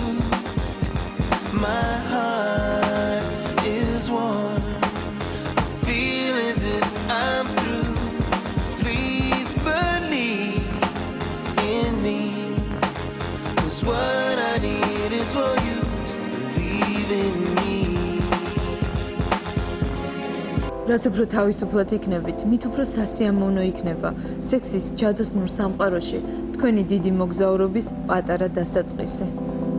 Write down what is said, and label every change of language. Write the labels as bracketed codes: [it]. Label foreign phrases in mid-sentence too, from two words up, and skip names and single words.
[en] My heart is warm. I feel as if I'm through. Please believe in me. 'Cause what I need is for you to believe in me. [ka] რაც უფრო თავისუფლად იქნებით, მით უფრო სასიამოვნო იქნება სექსის ჯადოსნურ სამყაროში თქვენი დიდი მოგზაურობის პატარა დასაწყისი.